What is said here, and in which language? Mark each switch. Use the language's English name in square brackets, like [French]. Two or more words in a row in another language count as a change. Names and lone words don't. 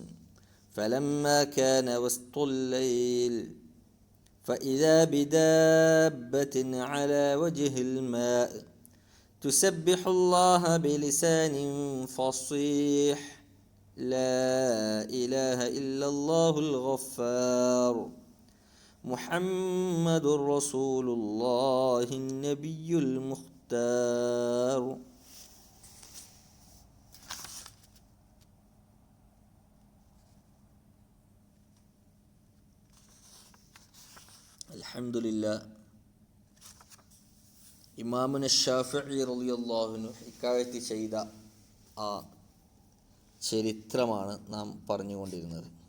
[Arabic] فلما كان وسط الليل فإذا بدابة على وجه الماء تسبح الله بلسان فصيح: لا إله إلا الله الغفار، محمد رسول الله النبي المختار. الحمد لله. [Malayalam] ഇമാമുന ശാഫിഈ [Arabic] رضي الله عنه [Malayalam] ഇക്കാലത്ത് ചെയ്ത ആ ചരിത്രമാണ് നാം പറഞ്ഞുകൊണ്ടിരുന്നത്.